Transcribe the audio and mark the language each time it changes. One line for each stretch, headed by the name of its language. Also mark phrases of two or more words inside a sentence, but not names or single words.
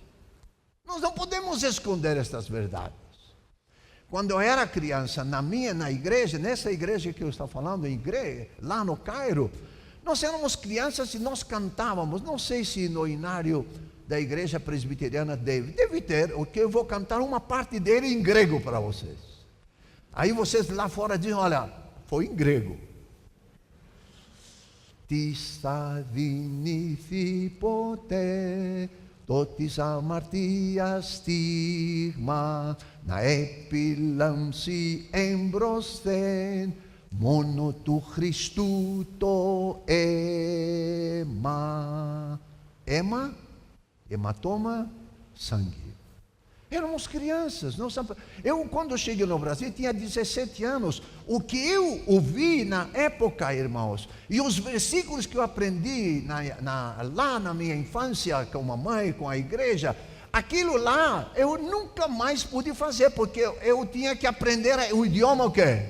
Portuguese: Nós não podemos esconder estas verdades. Quando eu era criança, na igreja, nessa igreja que eu estou falando, lá no Cairo, nós éramos crianças e nós cantávamos. Não sei se no inário da igreja presbiteriana deve ter, porque eu vou cantar uma parte dele em grego para vocês. Aí vocês lá fora dizem: olha, foi em grego.
Greek: Τίστα βινίφι ποτέ, της αμαρτίας στίγμα, να επιλάμ σι έμπροσθεν, μόνο του Χριστού το αίμα.
Portuguese: Ema? Hematoma, sangue. Éramos crianças. Eu, quando cheguei no Brasil, tinha 17 anos. O que eu ouvi na época, irmãos, e os versículos que eu aprendi lá na minha infância, com a mamãe, com a igreja, aquilo lá eu nunca mais pude fazer, porque eu tinha que aprender o idioma o quê?